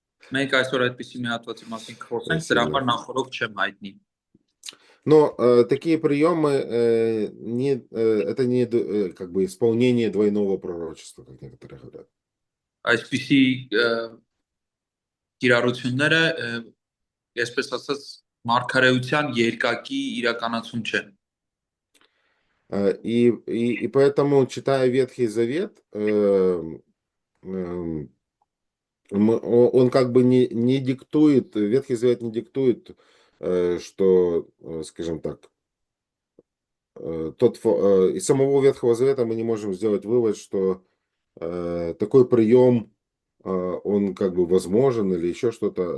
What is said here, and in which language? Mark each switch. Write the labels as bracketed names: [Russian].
[Armenian] Մենք այսօր այդպիսի մի հատվածի մասին կխոսենք, դրա համար նախորդ չեմ հայտնի։ [Russian] Но такие приемы это не как бы исполнение двойного пророчества, как некоторые говорят. [Armenian] Այսպիսի կիրառությունները այսպես ասած մարգարեության երկակի իրականացում չեն։ [Russian] И поэтому, читая Ветхий Завет, эм, он как бы не диктует, Ветхий Завет не диктует, что, скажем так, из самого Ветхого Завета мы не можем сделать вывод, что такой прием, он как бы возможен или еще что-то.